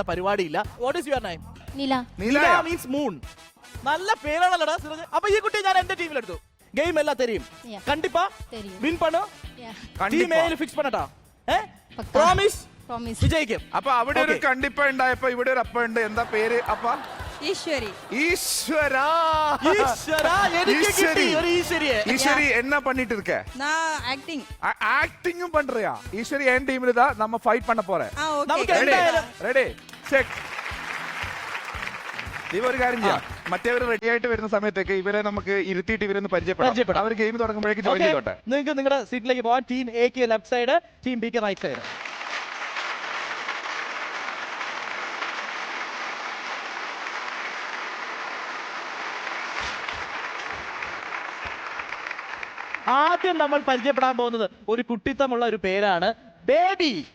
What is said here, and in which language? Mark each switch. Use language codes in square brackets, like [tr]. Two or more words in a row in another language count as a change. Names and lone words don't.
[ml] പരിപാടിയില്ല [en] What is your name Neela means moon [ml] നല്ല പേരാണല്ലോടാ സുരജ് അപ്പൊ ഈ കുട്ടിയെ ഞാൻ എന്റെ ടീമിലെടുത്തു ഗെയിം എല്ലാം തരും [ta] கண்டிப்பா வின் பண்ணு டீம் ஏயில் ஃபிக்ஸ் பண்ணட்டா [ml] പ്രോമിസ് വിജയിക്കും അപ്പൊ അവിടെ ഒരു കണ്ടിപ്പ ഉണ്ടായപ്പോ ഇവിടെ ഒരു അപ്പ ഉണ്ട് എന്താ പേര് അപ്പ ഈശ്വരി. ഈശ്വരാ ഈശ്വരാ, എനിക്ക് കിട്ടി ഒരു ഈശ്വരിയെ. [ta] ஈஸ்வரி என்ன பண்ணிட்டு இருக்க? நான் ஆக்டிங். ஆக்டிங்கும் பண்றியா? ஈஸ்வரி என் டீம்ல தான் நம்ம ஃபைட் பண்ண போறேன். [ml] നമുക്ക് [ta] ஓகே. [ml] എന്തായാലും [en] ready check. [ml] നീ ഒരു കാര്യം ചെയ്യാം, മറ്റേവർ റെഡി ആയിട്ട് വരുന്ന സമയത്തേക്ക് ഇവരെ നമുക്ക് ഇരുത്തിയിട്ട് ഇവരൊന്ന് പരിചയപ്പെടാം. അവർ ഗെയിം തുടങ്ങുമ്പോഴേക്ക് ജോയിൻ ചെയ്തോട്ടെ. നിങ്ങൾക്ക് നിങ്ങളുടെ സീറ്റിലേക്ക് പോവാൻ. ടീം എക്ക് [en] left side, [ml] ടീം ബിക്ക് [en] right side. [ml] ആദ്യം നമ്മൾ പരിചയപ്പെടാൻ പോകുന്നത് ഒരു കുട്ടിത്തമുള്ള ഒരു പേരാണ് ബേബി.